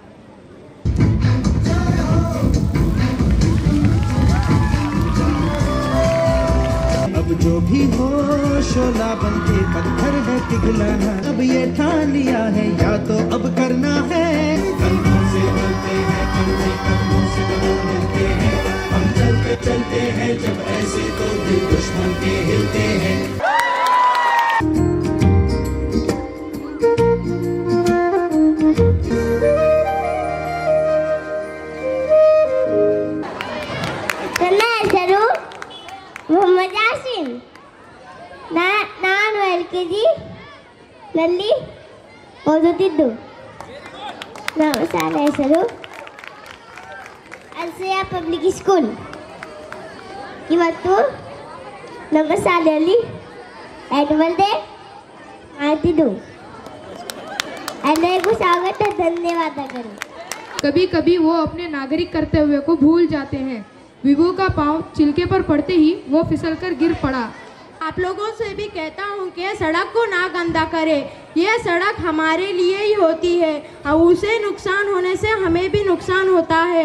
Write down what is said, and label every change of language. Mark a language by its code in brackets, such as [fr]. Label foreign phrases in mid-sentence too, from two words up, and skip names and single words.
[hi] अब जो भी हो शोला बनके पत्थर है पिघलाना, अब ये ठान लिया है या तो अब करना है। कंधों से मिलते हैं, कंधों से मिलते हैं, हम चलते चलते हैं जब ऐसे तो दिल दुश्मन के हिलते हैं। [kn] ಮೊಹಮ್ಮದ್ ಯಾಸಿನ್, ನಾನು LKG ನಲ್ಲಿ ಓದುತ್ತಿದ್ದು. ನಮ್ಮ ಶಾಲೆ ಹೆಸರು ಅಲ್ಸೆಯ ಪಬ್ಲಿಕ್ ಸ್ಕೂಲ್. ಇವತ್ತು ನಮ್ಮ ಶಾಲೆಯಲ್ಲಿ [en] annual day [kn] ಮಾಡ್ತಿದ್ದು. ಎಲ್ಲರಿಗೂ ಸ್ವಾಗತ, ಧನ್ಯವಾದಗಳು. [hi] कभी कभी वो अपने नागरिक कर्तव्य को भूल जाते हैं। विवो का पांव छिलके पर पड़ते ही वो फिसलकर गिर पड़ा। आप लोगों से भी कहता हूँ कि सड़क को ना गंदा करे, ये सड़क हमारे लिए ही होती है और उसे नुकसान होने से हमें भी नुकसान होता है।